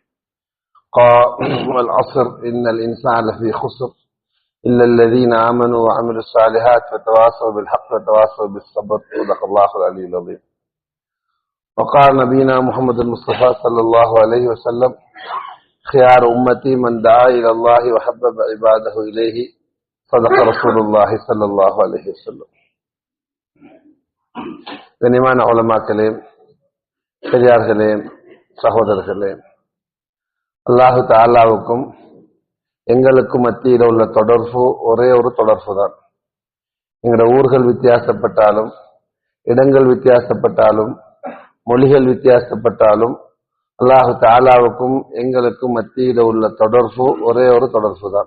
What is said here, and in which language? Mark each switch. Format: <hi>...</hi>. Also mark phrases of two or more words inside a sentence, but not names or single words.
<ar>والعصر إن الإنسان لفي خسر إلا الذين آمنوا وعملوا الصالحات وتواصوا بالحق وتواصوا بالصبر. صدق الله العلي العظيم. وقال نبينا محمد المصطفى صلى الله عليه وسلم: خيار أمتي من دعا إلى الله وحبب عباده إليه. صدق رسول الله صلى الله عليه وسلم.</ar> <ta>கனிமான உலமாக்களே, பெரியார்களே, சகோதரர்களே, அல்லாஹு தஆலாவுக்கும் எங்களுக்கும் மத்தியில் உள்ள தொடர்பு ஒரே ஒரு தொடர்பு தான். எங்களோட ஊர்கள் வித்தியாசப்பட்டாலும், இடங்கள் வித்தியாசப்பட்டாலும், மொழிகள் வித்தியாசப்பட்டாலும், அல்லாஹு தஆலாவுக்கும் எங்களுக்கும் மத்தியில் உள்ள தொடர்பு ஒரே ஒரு தொடர்பு தான்.</ta>